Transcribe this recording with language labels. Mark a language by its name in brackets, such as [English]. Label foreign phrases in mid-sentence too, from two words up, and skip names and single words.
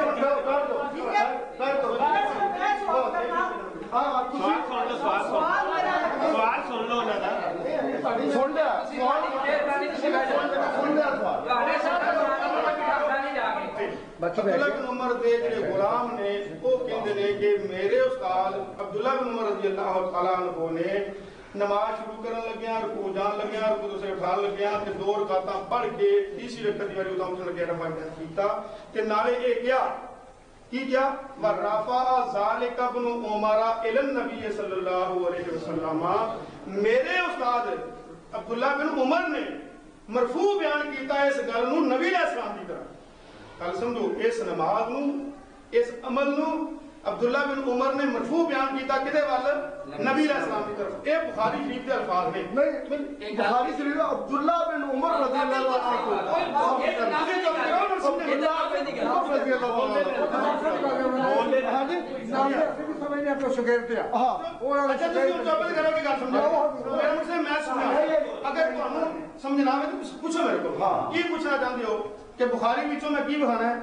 [Punjabi] عبداللہ بن عمر دے جڑے غلام نے وہ کہندے نے کہ میرے استاد عبداللہ بن عمر [Arabic] رضی اللہ تعالیٰ عنہ [Punjabi] نے نماز شروع کرن لگیاں، رکوع جان لگیاں، رکوع سے اٹھان لگیاں تے دو رکعتاں پڑھ کے تیسری رکعت دی واری اتم لگے رفع کیتا تے نالے اے کیا [Arabic] ورفع ذلک ابن عمر الی النبی صلی اللہ علیہ وسلم، [Punjabi] میرے استاد عبداللہ بن عمر نے مرفوع بیان کیتا اس گل نو نبی علیہ السلام دی طرف۔ گل سمجھو، اس نماز نو اس عمل نو عبداللہ بن عمر نے مرفوع بیان کیتا کدے وال؟ [Urdu] نبی علیہ السلام کی طرف۔ [Punjabi] اے بخاری شریف کے الفاظ نے، نہیں بخاری شریف عبداللہ بن عمر [Arabic] رضی اللہ عنہ [Punjabi] سمجھنا پوچھو میرے کو کی پوچھنا چاہتے ہو کہ بخاری وچوں میں کی بخانا ہے